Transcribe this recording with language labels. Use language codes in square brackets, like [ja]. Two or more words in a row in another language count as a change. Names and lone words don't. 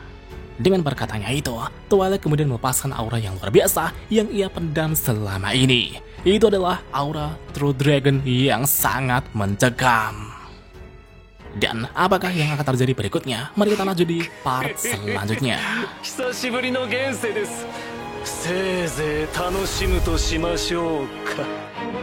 [id] Dengan perkataannya itu, Twilight kemudian melepaskan aura yang luar biasa yang ia pendam selama ini. Itu adalah aura True Dragon yang sangat mencekam. Dan apakah yang akan terjadi berikutnya? Mari kita lanjut di part selanjutnya. [ja] 久しぶりの現世です。せいぜい楽しむとしましょうか。